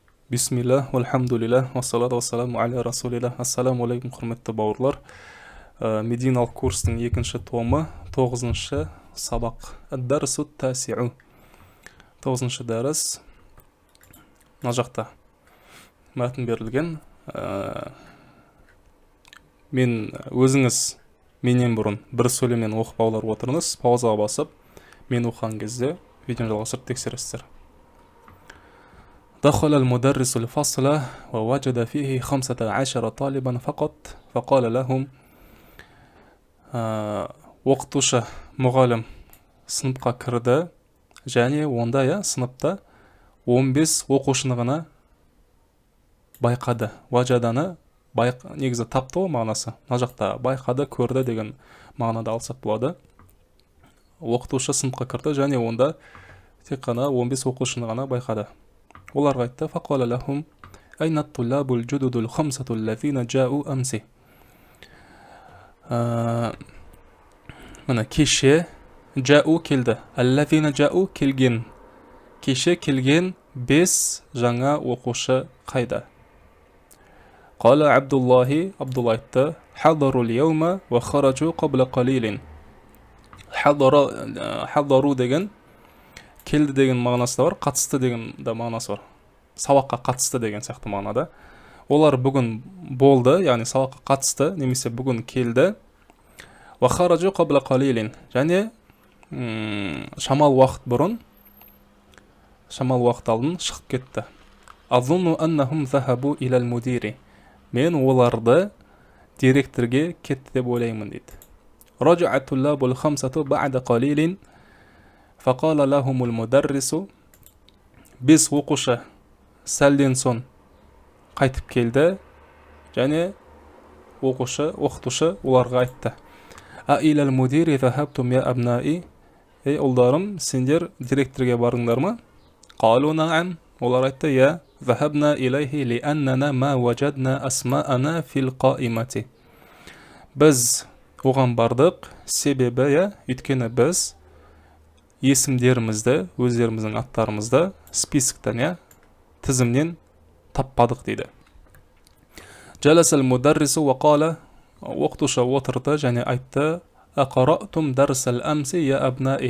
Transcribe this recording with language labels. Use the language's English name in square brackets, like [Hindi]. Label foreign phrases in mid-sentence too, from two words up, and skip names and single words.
[Arabic] بسم الله، والحمد لله، والصلاة والسلام على رسول الله. السلام عليكم, [Kazakh] құрметті бауырлар. Мединалық курстың екінші томы, 9-шы сабақ. [Arabic] الدرس التاسع. [Kazakh] 9-шы дәріс. Мына жақта мәтін берілген. Мен өзіңіз менен бұрын бір сөйлемнен оқып аулар отырыңыз. Паузаға басып, мен оқыған кезде видеоны жалғастырып тексересіздер. [Arabic] دخل المدرس الفصل ووجد فيه 15 طالبا فقط فقال لهم [Kazakh] оқытушы мұғалім сыныпқа кірді және онда сыныпта 15 оқушыны ғана байқады. Ваджаданы негізі тапты ғой мағынасы. Мына жақта байқады, көрді деген мағынада алсақ болады. Оқытушы сыныпқа кірді және онда тек қана 15 оқушыны ғана байқады. Оларға айтты: [Arabic] فقال لهم أين الطلاب الجدد الخمسة الذين جاءوا أمس. [Kazakh] Мына кеше جاءوا келді. [Arabic] الذين جاءوا келген. [Kazakh] Кеше келген 5 жаңа оқушы қайда? [Arabic] قال عبد الله Абдулла айтты: حضروا اليوم وخرجوا قبل قليل. [Kazakh] حضروا деген келді деген мағынасы да бар, қатысты деген да мағынасы бар. Сабаққа қатысты деген сияқты мағынада. Олар бүгін болды, яғни сабаққа қатысты, немесе бүгін келді. [Arabic] وخرجوا قبل قليل. [Kazakh] Және шамал уақыт бұрын, шамал уақыт алдын шығып кетті. [Arabic] أظن أنهم ذهبوا إلى المدير. [Kazakh] Мен оларды директорге кетті деп ойлаймын дейді. [Arabic] رجع الطلاب الخمسة بعد قليل. فقال لهم المدرس [Kazakh] біз оқушы сәлден соң қайтып келді және оқытушы оларға айтты: [Arabic] أإلى المدير ذهبتم يا أبنائي. [Kazakh] Ей ұлдарым, сендер директорге бардыңдар ма? [Arabic] قالوا نعم. [Kazakh] Олар айтты: [Arabic] يا ذهبنا إليه لأننا ما وجدنا أسماءنا في القائمة. [Kazakh] Біз оған бардық, себебі өйткені біз есімдерімізді, өздеріміздің аттарымызды списоктан, тізімнен таппадық дейді. [Arabic] جلس المدرس وقال. [Kazakh] Оқытушы отырды және айтты: [Arabic] أقرأتم درس الأمس يا أبنائي.